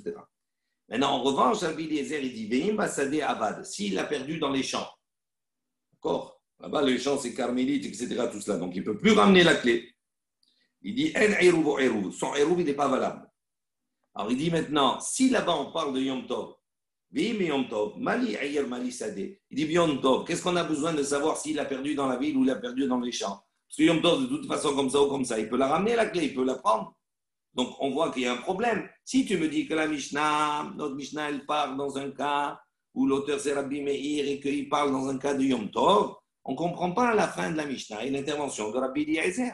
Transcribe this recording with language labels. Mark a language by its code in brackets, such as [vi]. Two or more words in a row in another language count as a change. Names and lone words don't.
[fr] Maintenant, en revanche, Rabbi Eliezer, il dit, [he] ואם בשדה אבד, [fr] s'il l'a perdu dans les champs, d'accord, là-bas les champs c'est carmélite, etc., tout cela, donc il ne peut plus ramener la clé. Il dit, [he] אין עירובו עירוב, [fr] son eruv, il n'est pas valable. Alors il dit maintenant, si là-bas on parle de Yom Tov, [he] ואם יום טוב, מה לי בעיר מה לי בשדה, [fr] il dit Yom Tov, qu'est-ce qu'on a besoin de savoir s'il a perdu dans la ville ou il a perdu dans les champs? Parce que Yom Tov, de toute façon, comme ça ou comme ça, il peut la ramener la clé, il peut la prendre. Donc on voit qu'il y a un problème. Si tu me dis que la Mishnah, notre Mishnah, elle parle dans un cas où l'auteur c'est Rabbi Meir et qu'il parle dans un cas de Yom Tov, on ne comprend pas la fin de la Mishnah et l'intervention de Rabbi Eliezer.